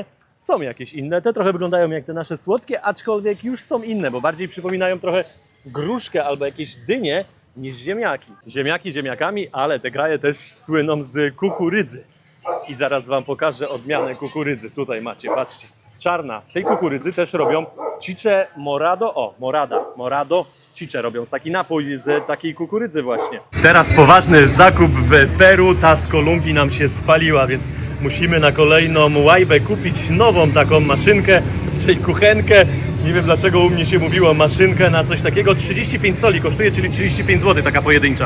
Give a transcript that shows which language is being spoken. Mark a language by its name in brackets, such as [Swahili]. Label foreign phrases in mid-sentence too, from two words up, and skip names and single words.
[Polish] Są jakieś inne, te trochę wyglądają jak te nasze słodkie, aczkolwiek już są inne, bo bardziej przypominają trochę gruszkę albo jakieś dynie niż ziemniaki. Ziemniaki ziemniakami, ale te kraje też słyną z kukurydzy. I zaraz wam pokażę odmianę kukurydzy. Tutaj macie, patrzcie. Czarna. Z tej kukurydzy też robią chiche morado. O, morado chiche robią. Taki napój z takiej kukurydzy właśnie. Teraz poważny zakup w Peru. Ta z Kolumbii nam się spaliła, więc musimy na kolejną łajbę kupić nową taką maszynkę, czyli kuchenkę. Nie wiem dlaczego u mnie się mówiło maszynkę na coś takiego. 35 soli kosztuje, czyli 35 zł taka pojedyncza.